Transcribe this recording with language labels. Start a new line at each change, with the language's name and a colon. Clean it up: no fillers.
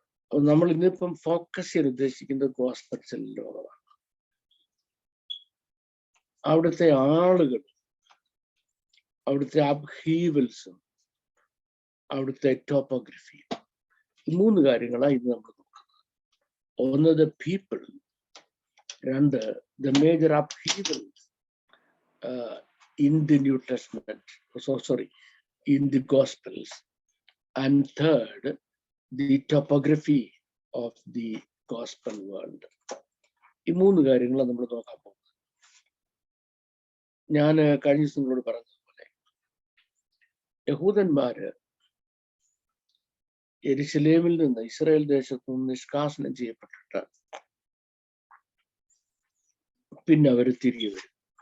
Malayalam: നമ്മൾ ഇന്നിപ്പം ഫോക്കസ് ചെയ്യാൻ ഉദ്ദേശിക്കുന്നത് ഗോസ്പെൽസിന്റെ ലോകമാണ്. അവിടുത്തെ ആളുകൾ അവിടുത്തെ അപ്ഹീവൽസും അവിടുത്തെ ടോപ്പോഗ്രഫിയും. ഈ 3 കാര്യങ്ങളാണ് ഇന്ന് നമ്മൾ നോക്കുന്നത്.
English: ഒന്ന് the people, രണ്ട് the major upheavals in the New Testament, in the Gospels, and third, the topography of the Gospel world.
Malayalam: ഈ 3 കാര്യങ്ങളാണ് നമ്മൾ നോക്കാൻ പോകുന്നത്. ഞാൻ കഴിഞ്ഞ ദിവസം നിങ്ങളോട് പറഞ്ഞതുപോലെ യഹൂദന്മാര് യെരുശലേമിൽ നിന്ന്, ഇസ്രായേൽ ദേശത്തു നിന്ന് നിഷ്കാസനം ചെയ്യപ്പെട്ടിട്ട് പിന്നെ അവർ തിരികെ വരും.